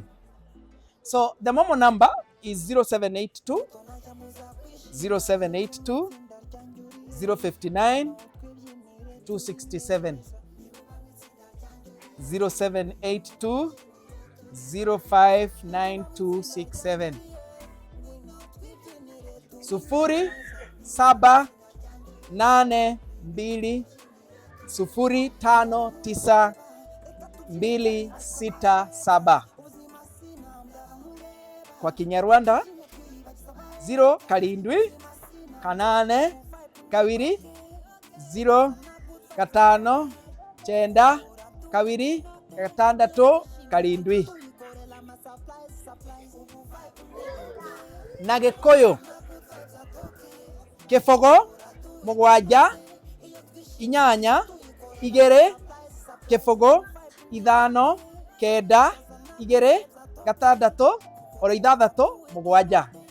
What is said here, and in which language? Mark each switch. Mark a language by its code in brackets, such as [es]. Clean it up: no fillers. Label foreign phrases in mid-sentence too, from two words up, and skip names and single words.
[en] So the Momo number is 0782 0782 059 267 0782 059267 [sw] sufuri saba nane mbili sufuri tano tisa [en] 267. [sw] Kwa Kinyarwanda [rw] 0 karindwi kanane kabiri 0 gatano cyenda kabiri gatandatu karindwi. [ki] Na Gikuyu kifogo mugwanja inyanya igere kifogo ithano kenda igere gatandatu or ithathatũ mugwanja.